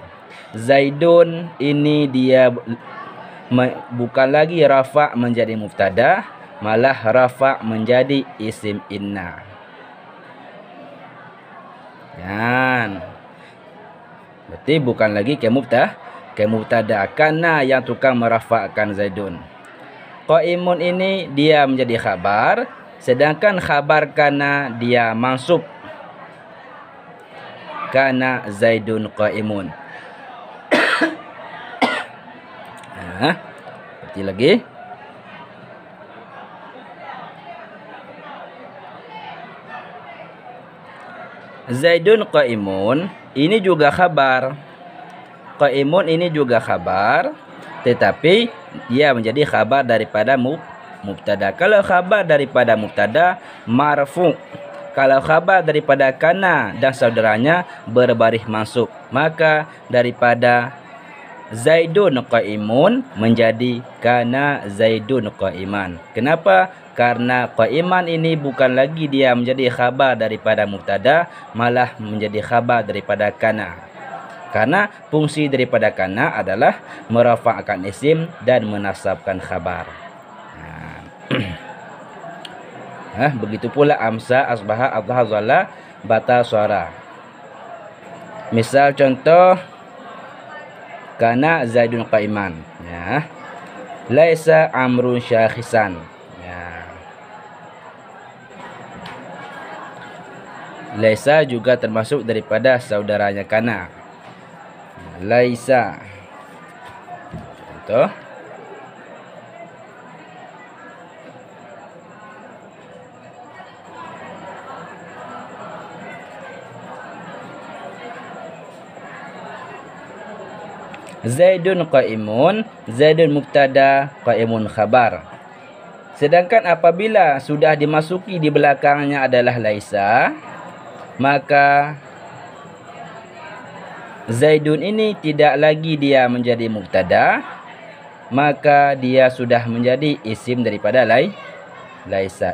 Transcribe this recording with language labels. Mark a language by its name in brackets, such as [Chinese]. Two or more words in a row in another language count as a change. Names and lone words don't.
[Indonesian] Zaidun ini dia bukan lagi rafa' menjadi mubtada, malah rafa' menjadi [Arabic] isim inna. [Indonesian] Berarti bukan lagi ke mubtada, kana yang tukang merafa'kan Zaidun. Qaimun ini dia menjadi khabar, sedangkan khabar kana dia mansub, [Arabic] kana Zaidun qaimun. [Indonesian] Seperti lagi. Zaidun qaimun ini juga khabar. Qaimun ini juga khabar, tetapi dia menjadi khabar daripada mubtada. Kalau khabar daripada mubtada marfu, kalau khabar daripada kana dan saudaranya berbaris mansub, maka daripada [Arabic] Zaidun qaimun [Indonesian] menjadi [Arabic] kana Zaidun qaiman. [Indonesian] Kenapa? Karena qaiman ini bukan lagi dia menjadi khabar daripada mubtada, malah menjadi khabar daripada kana. Karena fungsi daripada kana adalah merafa'kan isim dan menasabkan khabar. Begitu pula amsa, asbaha, adha, dhalla, bata, suara. Misal contoh [Arabic] kana Zaidun qaiman, laisa amrun syakhisan, [Indonesian] laisa juga termasuk daripada saudaranya kana. Laisa Contoh, [Arabic] Zaidun qaimun, [Indonesian] Zaidun mubtada, qaimun khabar. Sedangkan apabila sudah dimasuki di belakangnya adalah laisa, maka Zaidun ini tidak lagi dia menjadi mubtada, maka dia sudah menjadi isim daripada laisa.